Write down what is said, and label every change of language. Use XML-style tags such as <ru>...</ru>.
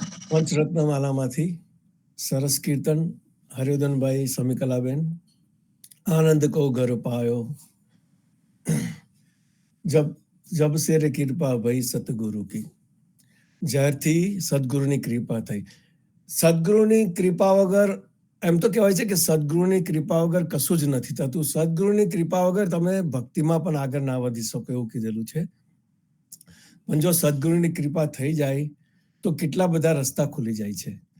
<gu>પંચરત્નમાલામાંથી સરસ કીર્તન હરિવર્ધનભાઈ સમિકલાબેન.</gu> <hi>आनंद को घर पायो. जब से रे कृपा भई सतगुरु की.</hi> <gu>જ્યારથી સદગુરુની કૃપા થઈ. સદગુરુની કૃપા વગર, એમ તો કહેવાય છે કે સદગુરુની કૃપા વગર કશું જ નથી થતું. સદગુરુની કૃપા વગર તમે ભક્તિમાં પણ આગળ ના વધી શકો એવું કીધેલું છે. પણ જો સદગુરુની કૃપા થઈ જાય તો કેટલા બધા રસ્તા ખુલી જાય છે.</gu>